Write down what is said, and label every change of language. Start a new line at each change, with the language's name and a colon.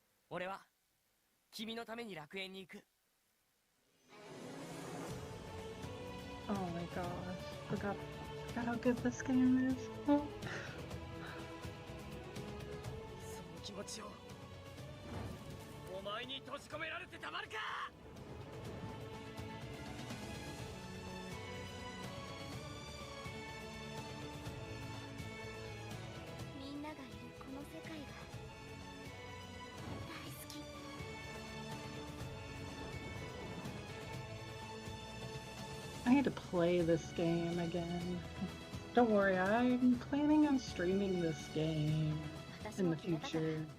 Japanese: 俺は君のために楽園に行く。
English: Oh my gosh, forgot how good this game is. Oh.
Japanese: その気持ちをお前に閉じ込められてたまるか。みんながいるこの世界が大好き。
English: I need to play this game again. Don't worry, I'm planning on streaming this game in the future.